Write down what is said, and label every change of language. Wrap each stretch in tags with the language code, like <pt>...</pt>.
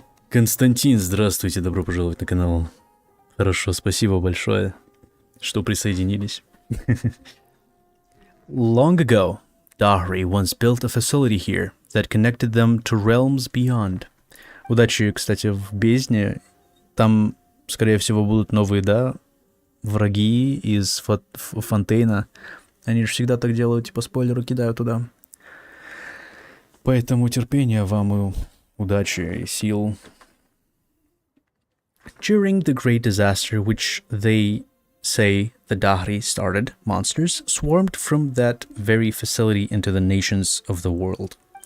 <ru>Константин, здравствуйте, добро пожаловать на канал. Хорошо, спасибо большое, что присоединились.</ru> <en>Long ago, Dahri once built a facility here that connected them to realms beyond.</en> <ru>Удачи, кстати, в бездне. Там, скорее всего, будут новые, да, враги из Фонтейна. Они же всегда так делают, типа спойлеры кидают туда. Поэтому терпения вам и удачи и сил.</ru> <en>During the great disaster which they say the Dahri started, monsters swarmed from that very facility into the nations of the world.</en>